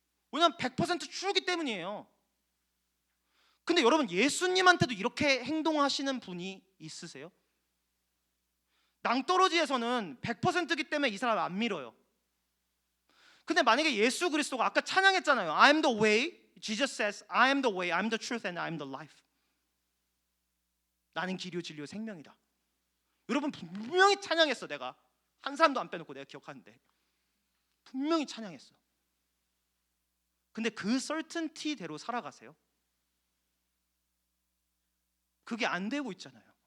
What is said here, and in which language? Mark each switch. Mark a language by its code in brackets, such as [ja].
[ko] 왜냐면 100% 추르기 때문이에요. 근데 여러분 예수님한테도 이렇게 행동하시는 분이 있으세요? 낭떠러지에서는 100%이기 때문에 이 사람 안 밀어요. 근데 만약에 예수 그리스도가 아까 찬양했잖아요. [en] I am the way. Jesus says, I am the way, I am the truth, and I am the life. [ko] 나는 길이요 진리요 생명이다. 여러분 분명히 찬양했어. 내가 한 사람도 안 빼놓고 내가 기억하는데 분명히 찬양했어. 근데 그 certainty대로 살아가세요? 그게 안 되고 있잖아요.